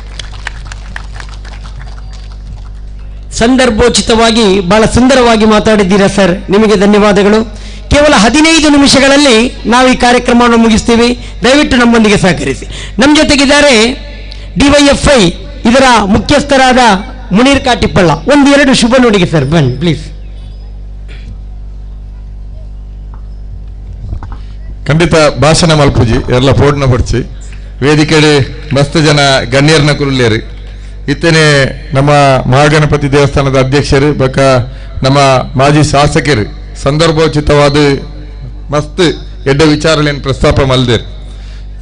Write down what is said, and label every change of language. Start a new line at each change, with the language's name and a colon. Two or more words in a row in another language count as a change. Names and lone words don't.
Kannada: ಸಂದರ್ಭೋಚಿತವಾಗಿ ಬಹಳ ಸುಂದರವಾಗಿ ಮಾತಾಡಿದ್ದೀರಾ ಸರ್, ನಿಮಗೆ ಧನ್ಯವಾದಗಳು. ಕೇವಲ 15 ನಿಮಿಷಗಳಲ್ಲಿ ನಾವು ಈ ಕಾರ್ಯಕ್ರಮವನ್ನು ಮುಗಿಸ್ತೀವಿ. ದಯವಿಟ್ಟು ನಮ್ಮೊಂದಿಗೆ ಸಹಕರಿಸಿ. ನಮ್ಮ ಜೊತೆಗಿದ್ದಾರೆ DYFI ಇದರ ಮುಖ್ಯಸ್ಥರಾದ ಮುನೀರ್ ಕಾಟಿಪಳ್ಳ. 1-2 ಶುಭ ನುಡಿಗೆ ಸರ್, ಬನ್ನಿ ಪ್ಲೀಸ್.
Tulu: ಖಂಡಿತ ಭಾಷಣ ಮಲ್ಪುಜಿ ಎಲ್ಲ ಫೋಡ್ನ ಪಡ್ಚಿ ವೇದಿಕೆಯಲ್ಲಿ ಮಸ್ತ್ ಜನ ಗಣ್ಯರ್ನ ಕುರುಲೇರಿ ಇತ್ತೇನೆ ನಮ್ಮ ಮಹಾಗಣಪತಿ
Kannada: ದೇವಸ್ಥಾನದ ಅಧ್ಯಕ್ಷರು
Tulu: ಬಕ ನಮ್ಮ
Kannada: ಮಾಜಿ ಶಾಸಕರು ಸಂದರ್ಭೋಚಿತವಾದ
Tulu: ಮಸ್ತ್ ಎಡ್ಡ
Kannada: ವಿಚಾರಗಳನ್ನು ಪ್ರಸ್ತಾಪ
Tulu: ಮಲ್ದೇರು.